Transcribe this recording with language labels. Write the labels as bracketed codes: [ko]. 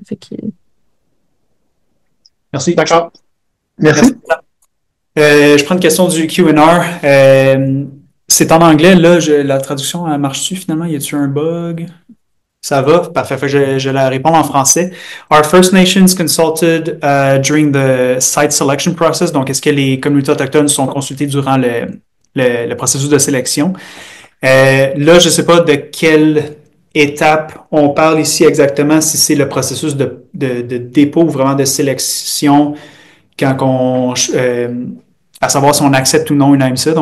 [fr] Fait que... Merci. D'accord. Merci. Je prends une question du Q&R. C'est en anglais, là, la traduction, elle marche-tu finalement? Y a-tu un bug? Ça va? Parfait. Fait que je la réponds en français. [en] Are First Nations consulted during the site selection process? [fr] Donc, est-ce que les communautés autochtones sont consultées durant le processus de sélection? Là, je ne sais pas de quelle étape on parle ici exactement, si c'est le processus de dépôt ou vraiment de sélection quand à savoir si on accepte ou non une AMCA.